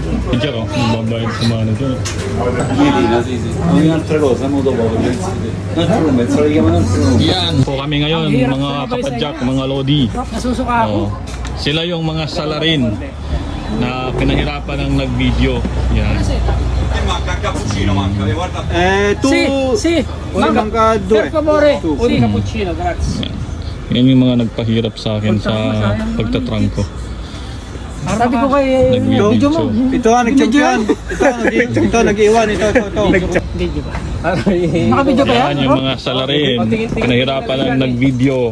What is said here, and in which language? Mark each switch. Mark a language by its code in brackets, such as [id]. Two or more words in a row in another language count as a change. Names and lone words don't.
[tl] Diyan o, magbabayad sa mga nito. Yan po kami ngayon, mga kapadyak, mga lodi. Nasusuka ako. Sila yung mga salarin na pinahirapan ng nag-video. Yan. [it] Si. Manca Per favore. [en] Two. [it] Uni cappuccino, grazie. [tl] Yan yung mga nagpahirap sa akin sa pagtatrangko. Sabi ko kay Nag-video mo. Ito ang nag-champion. Ito nag-iwan. Ito. video ba? Naka-video ba yan? Yan yung mga salarin. Pinahirapan ng nag-video.